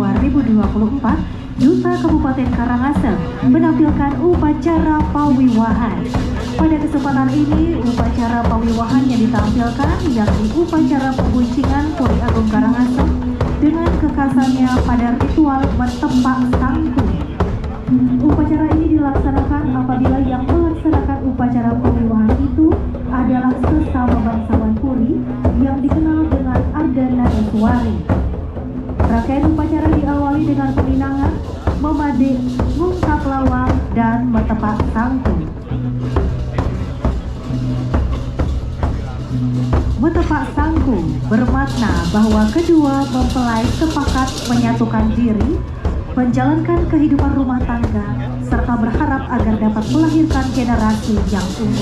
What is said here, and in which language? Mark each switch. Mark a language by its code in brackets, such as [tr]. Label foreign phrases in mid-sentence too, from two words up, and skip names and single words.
[id] 2024, Duta Kabupaten Karangasem menampilkan upacara pawiwahan. Pada kesempatan ini, upacara pawiwahan yang ditampilkan yakni upacara pembuncingan Puri Agung Karangasem dengan kekhasannya pada ritual mentempak sangkung. Upacara ini dilaksanakan apabila yang melaksanakan upacara pawiwahan itu adalah sesama bangsawan Puri yang dikenal dengan Ardana Eswari. Rangkaian upacara diawali dengan peminangan, memadik, ngungkap lawang, dan metepak sangkung. Metepak sangkung bermakna bahwa kedua mempelai sepakat menyatukan diri, menjalankan kehidupan rumah tangga, serta berharap agar dapat melahirkan generasi yang unggul.